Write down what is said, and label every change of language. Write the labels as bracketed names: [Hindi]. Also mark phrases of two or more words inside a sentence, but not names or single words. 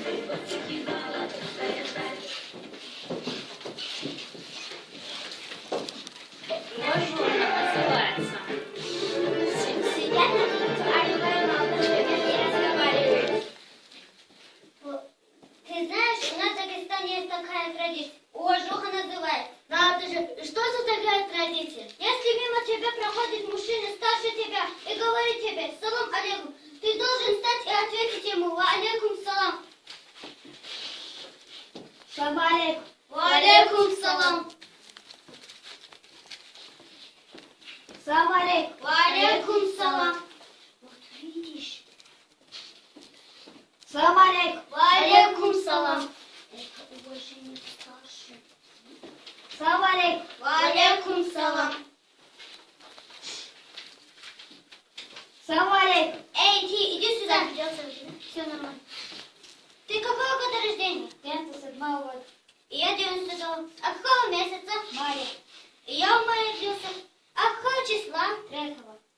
[Russian] Сидят на разговариваем, а потом не разговаривают. Ты знаешь, у нас в Дагестане есть такая традиция. Уважуха называется. Надо же, и что за такая традиция? Если мимо тебя проходит мужчина старше тебя и говорит тебе [Arabic] «سلام عليكم», [Russian] ты должен встать и ответить ему [Arabic] «وعليكم السلام». سلام عليكم. وعليكم السلام. سلام عليكم. وعليكم السلام. [Russian] Вот видишь. [Arabic] سلام عليكم. وعليكم السلام. [Russian] Это уважение к старшим. [Arabic] سلام عليكم. وعليكم السلام. سلام عليكم. [Russian] Эй, ты, иди сюда. Все нормально. Ты какого года рождения? 97-го года. И я 92-го. А какого месяца? Мая. И я в мае родился. А какого числа? 3-го.